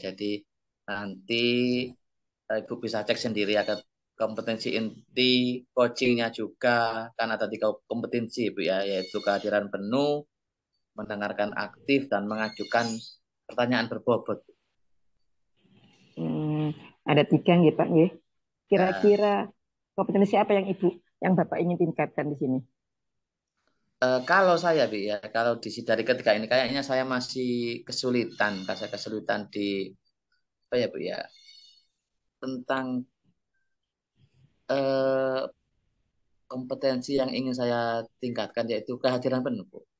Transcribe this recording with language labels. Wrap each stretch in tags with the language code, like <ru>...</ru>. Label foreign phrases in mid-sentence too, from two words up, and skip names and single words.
<id>Jadi nanti Ibu bisa cek sendiri akan kompetensi inti coachingnya juga kan ada tiga kompetensi Bu ya, yaitu kehadiran penuh, mendengarkan aktif dan mengajukan pertanyaan berbobot. Hmm, ada tiga nggih Pak nggih. Ya, Kira-kira kompetensi apa yang yang Bapak ingin tingkatkan di sini? kalau saya Bu ya, kalau dari ketiga ini kayaknya saya masih kesulitan, saya kesulitan di apa ya Bu ya, tentang eh, kompetensi yang ingin saya tingkatkan yaitu kehadiran penuh Bu.</id>